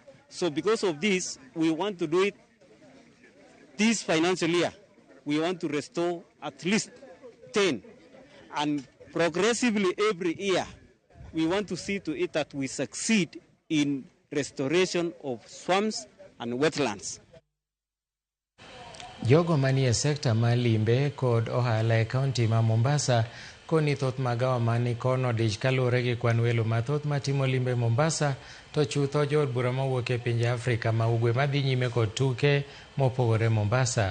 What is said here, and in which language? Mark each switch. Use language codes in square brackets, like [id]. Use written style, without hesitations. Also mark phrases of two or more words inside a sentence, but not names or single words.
[en] So because of this, we want to do it this financial year. We want to restore at least 10. And progressively every year, we want to see to it that we succeed in restoration of swamps and wetlands. [luo] Jogo manie sekta ma limbe kod ohala e kaunti ma Mombasa koni thoth magawa mani kono dich kaluwore gi kwan welo mathoth matimo limbe Mombasa to chutho jood bura mawuok e pinje Afrika ma ugwe madhi nyime kod tuke mopogore Mombasa.